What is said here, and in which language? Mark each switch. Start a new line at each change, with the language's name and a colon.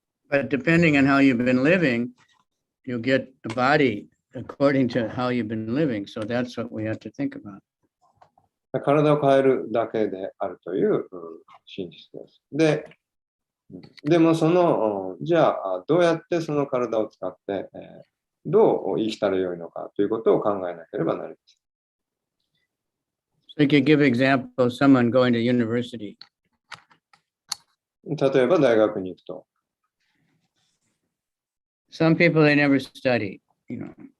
English: But depending on how you've been living, you'll get a body according to how you've been living. So that's what we have to think about.
Japanese: 体を変えるだけであるという真実です。でもじゃあどうやってその体を使って、どう生きたらよいのかということを考えなければなりません。
English: So you could give example of someone going to university.
Japanese: 例えば大学に行くと。
English: Some people, they never study, you know.